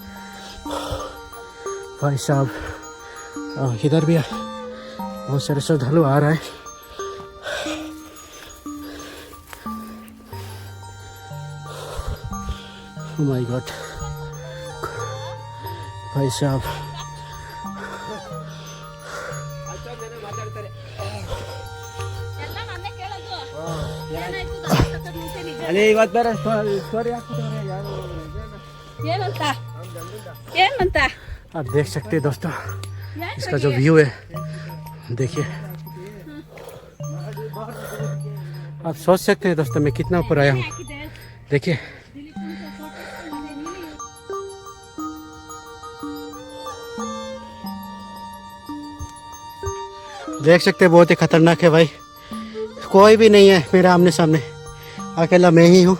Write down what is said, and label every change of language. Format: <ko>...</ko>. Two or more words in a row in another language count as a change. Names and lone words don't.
<hi>भाई साहब, इधर भी बहुत सारे श्रद्धालु आ रहा है।</hi> <en>Oh my God,</en> <hi>भाई साहब,</hi> <kn>ಅದೇ ಇವತ್ತು ಬೇರೆ ಸ್ಟೋರಿ ಹಾಕ್ಬಿಟ್ಟವ್ರೆ ಯಾರು ಏನಂತ</kn> <hi>आप देख सकते हैं दोस्तों, इसका जो व्यू है देखिए। आप सोच सकते हैं दोस्तों मैं कितना ऊपर आया हूँ, देखिए। देख सकते हैं बहुत ही खतरनाक है भाई, कोई भी नहीं है मेरे आमने सामने, अकेला मैं ही हूँ।</hi>